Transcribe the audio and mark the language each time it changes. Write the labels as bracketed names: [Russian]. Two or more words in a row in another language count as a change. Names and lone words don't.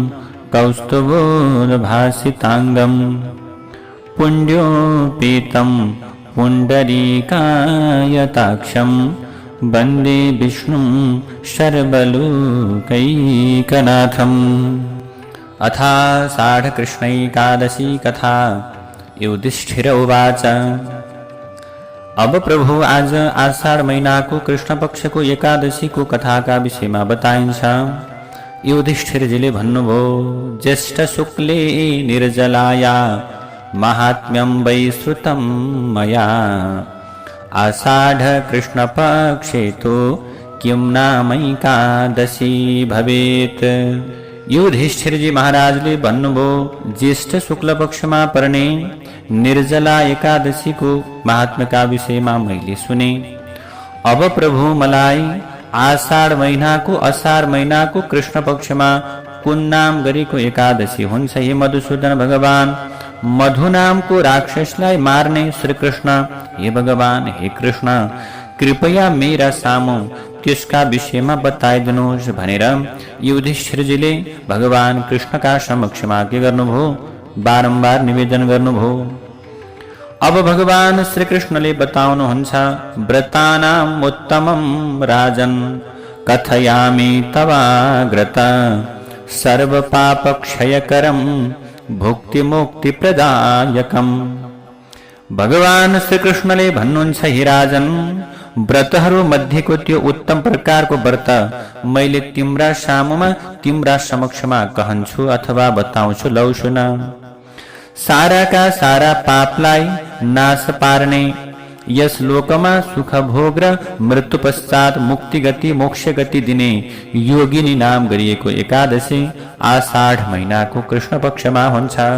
[Sanskrit] कौस्तुभोद्भासिताङ्गं पुण्योपेतं पुण्डरीकायताक्षं वन्दे विष्णुं सर्वलोकैकनाथम्। अथाषाढ कृष्णैकादशी कथा। युधिष्ठिर उवाच। [Nepali] अब प्रभु आज आषाढ़ महीना को कृष्ण पक्ष को एकादशी को कथा का विषय में बताइन्छ। युधिष्ठिर जी ले भन्नुभयो, [Sanskrit] ज्येष्ठ शुक्ले निर्जलाया महात्म्यं वै श्रुतं मया आषाढ़ कृष्ण पक्षे तो किं नामैकादशी भवेत्। [Nepali] युधिष्ठिर जी महाराज ले भन्नुभयो, ज्येष्ठ शुक्ल पक्ष में पर्ने निर्जला एकादशी को महात्म्य का विषय में मैले सुने। अब प्रभु मलाई आषाढ़ महीना को कृष्ण पक्ष में कुन नाम गरेको एकादशी हुन्छ। हे मधुसूदन भगवान, मधु नाम को राक्षसलाई मार्ने श्री कृष्ण, हे भगवान हे कृष्ण कृपया मेरा सामु त्यसका विषयमा बताइदिनुहोस् भनेर युधिष्ठिरजीले भगवान कृष्णका समक्षमा के गर्नुभयो, बारम्बार निवेदन गर्नुभयो। अब भगवान श्री कृष्णले बताउनुहुन्छ, [Sanskrit] व्रतानाम् उत्तमं राजन् कथयामि तवाग्रत सर्व पाप क्षयकरं भुक्ति मुक्ति प्रदायकम्। [Nepali] भगवान श्री कृष्णले भन्नुहुन्छ, हे राजन, व्रतहरू मध्येको त्यो उत्तम प्रकारको व्रत मैले तिम्रा सामुमा तिम्रा समक्षमा कहन्छु अथवा बताउँछु, लौ सुन। साराका सारा पापलाई नाश पार्ने, यस लोकमा सुख भोग र मृत्यु पश्चात मुक्ति गति मोक्ष गति दिने योगिनी नाम गरिएको एकादशी आषाढ महीनाको कृष्ण पक्षमा हुन्छ।